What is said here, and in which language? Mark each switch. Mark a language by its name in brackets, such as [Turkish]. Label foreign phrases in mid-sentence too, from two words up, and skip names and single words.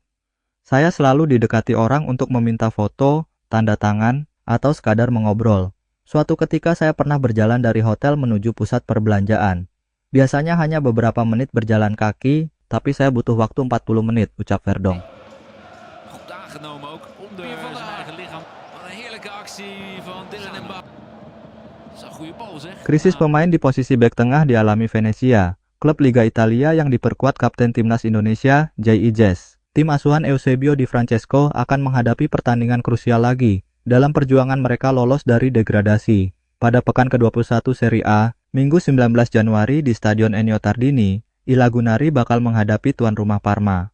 [Indonesian] Saya selalu didekati orang untuk meminta foto, tanda tangan, atau sekadar mengobrol. Suatu ketika saya pernah berjalan dari hotel menuju pusat perbelanjaan. Biasanya hanya beberapa menit berjalan kaki, tapi saya butuh waktu 40 menit, ucap Verdong. [Dutch] Goed aangenomen ook onder zijn eigen lichaam. Wat een heerlijke actie van Dylan en Bach. Dat is een goede bal zeg. [Indonesian] Krisis pemain di posisi bek tengah dialami Venezia, klub Liga Italia yang diperkuat Kapten Timnas Indonesia, J.I. Jazz. Tim asuhan Eusebio Di Francesco akan menghadapi pertandingan krusial lagi dalam perjuangan mereka lolos dari degradasi. Pada pekan ke-21 Serie A, Minggu 19 Januari di Stadion Ennio Tardini, I Lagunari bakal menghadapi tuan rumah Parma.